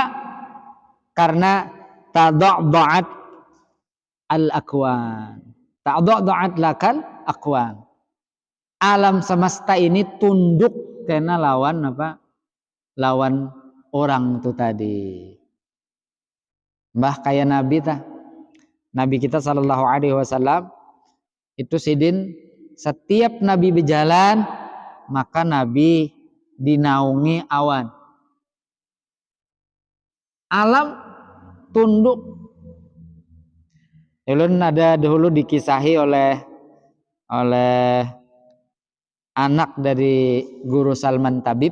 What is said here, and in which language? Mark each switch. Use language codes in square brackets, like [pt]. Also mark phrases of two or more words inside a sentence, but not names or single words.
[ar] Karena تضعضعت الأكوان. تضعضعت لك الأكوان. [id] Alam semesta ini tunduk karena lawan apa? [bjn] Lawan orang itu tadi. Mbah kayak Nabi tah. Nabi kita [ar] صلى الله عليه وسلم [bjn] itu sidin setiap Nabi berjalan maka Nabi dinaungi awan. [id] Alam tunduk. [bjn] Ulun ada dahulu dikisahi oleh anak dari Guru Salman Tabib.